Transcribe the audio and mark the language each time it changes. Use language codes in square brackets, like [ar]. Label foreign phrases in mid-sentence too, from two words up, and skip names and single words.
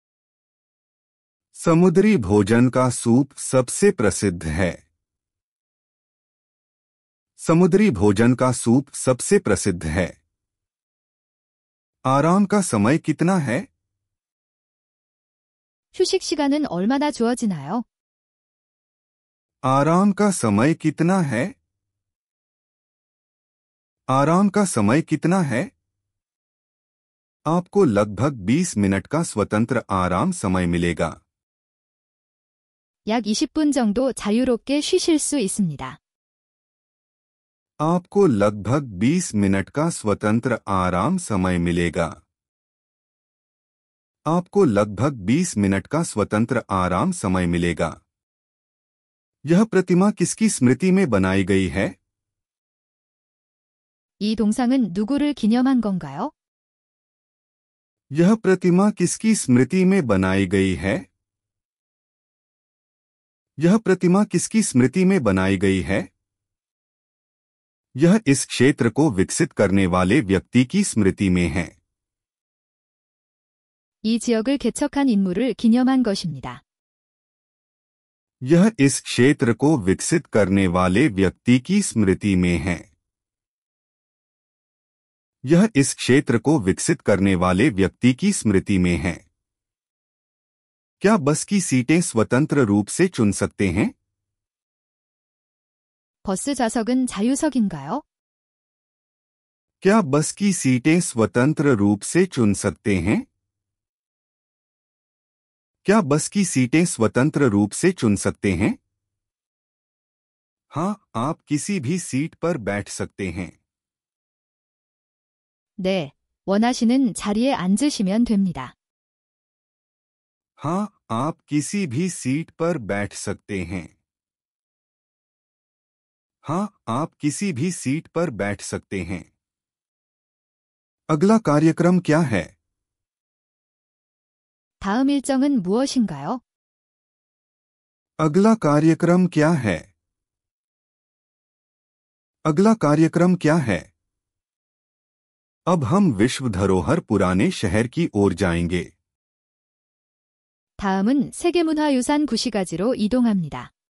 [hi] समुद्री भोजन का सूप सबसे प्रसिद्ध है। समुद्री भोजन का सूप सबसे प्रसिद्ध है। आराम का समय कितना है? [ko] 휴식 시간은 얼마나 주어지나요? [hi] आराम का समय कितना है? आराम का समय कितना है? आपको लगभग 20 मिनट का स्वतंत्र आराम समय मिलेगा। [ko] 약 20분 정도 자유롭게 쉬실 수 있습니다. [hi] आपको लगभग 20 मिनट का स्वतंत्र आराम समय मिलेगा। आपको लगभग 20 मिनट का स्वतंत्र आराम समय मिलेगा। यह प्रतिमा किसकी स्मृति में बनाई गई है? [ko] 이 동상은 누구를 기념한 건가요? [hi] यह प्रतिमा किसकी स्मृति में बनाई गई है? यह प्रतिमा किसकी स्मृति में बनाई गई है? यह इस क्षेत्र को विकसित करने वाले व्यक्ति की स्मृति में है। [ko] 이 지역을 개척한 인물을 기념한 것입니다. [hi] यह इस क्षेत्र को विकसित करने वाले व्यक्ति की स्मृति में है। यह इस क्षेत्र को विकसित करने वाले व्यक्ति की स्मृति में है। क्या बस की सीटें स्वतंत्र रूप से चुन सकते हैं? [ko] 버스 좌석은 자유석인가요? [hi] क्या बस की सीटें स्वतंत्र रूप से चुन सकते हैं? क्या बस की सीटें स्वतंत्र रूप से चुन सकते हैं? हाँ, आप किसी भी सीट पर बैठ सकते हैं। [ko] 네, 원하시는 자리에 앉으시면 됩니다. [hi] हाँ, आप किसी भी सीट पर बैठ सकते हैं। हाँ, आप किसी भी सीट पर बैठ सकते हैं। अगला कार्यक्रम क्या है? [ko] 다음 일정은 무엇인가요? [hi] अगला कार्यक्रम क्या है? अगला कार्यक्रम क्या है? अब हम विश्व धरोहर पुराने शहर की ओर जाएंगे। [ko] 다음은 세계문화유산 구시가지로 이동합니다.